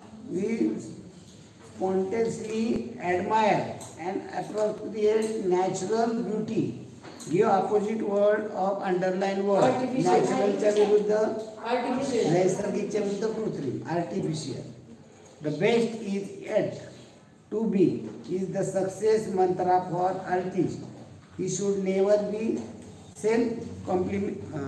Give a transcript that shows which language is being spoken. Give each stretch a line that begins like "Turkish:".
English: We spontaneously admire and appropriate natural beauty. Give opposite word of underline word.
Marathi: Natural च्या विरुद्ध artificial, नैसर्गिकच्या विरुद्ध कृत्रिम, artificial.
English: The best is yet to be is the success mantra for artist. He should never be self-compliant.